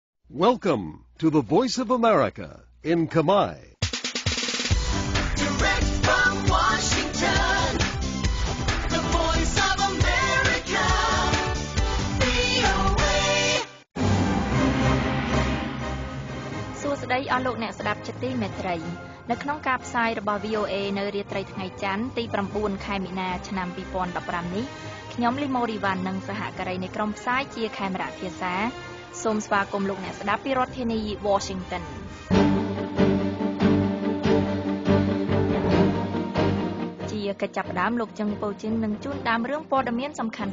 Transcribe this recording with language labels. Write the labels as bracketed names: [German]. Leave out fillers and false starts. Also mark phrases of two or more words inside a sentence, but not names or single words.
[English] Welcome to the Voice of America in Khmer. Direct from Washington, the Voice of America, VOA. [Khmer] សួស្តីអស់លោកអ្នកស្ដាប់ជាទីមេត្រីនៅក្នុងការផ្សាយរបស់ VOA នៅរាត្រីថ្ងៃច័ន្ទទី9ខែមីនាឆ្នាំ2015នេះខ្ញុំលីម៉ូរីវ៉ាន់និងសហការីនៃក្រុមផ្សាយជាខេមរៈភាសាសូមស្វាគមន៍លោកអ្នកស្ដាប់ពីរដ្ឋធានី Washington ជាកិច្ចចាប់ផ្ដើមលោកចឹងពូជិននឹងជួនដើមរឿងព័ត៌មានសំខាន់